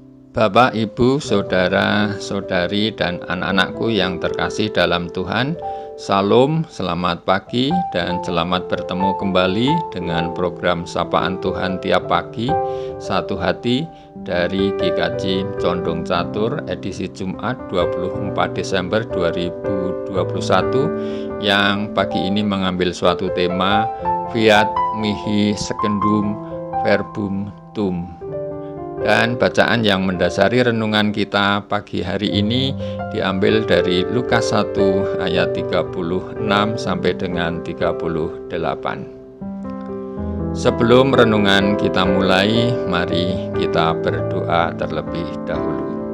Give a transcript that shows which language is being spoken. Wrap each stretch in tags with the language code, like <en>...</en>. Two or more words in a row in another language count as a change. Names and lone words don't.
<id>Bapak, Ibu, Saudara, Saudari, dan anak-anakku yang terkasih dalam Tuhan, Salam, selamat pagi, dan selamat bertemu kembali dengan program Sapaan Tuhan Tiap Pagi, Satu Hati dari GKJ Condong Catur, edisi Jumat 24 Desember 2021, yang pagi ini mengambil suatu tema,</id> <la>Fiat mihi secundum verbum tuum.</la> <id>Dan bacaan yang mendasari renungan kita pagi hari ini diambil dari Lukas 1 ayat 36 sampai dengan 38. Sebelum renungan kita mulai, mari kita berdoa terlebih dahulu.</id>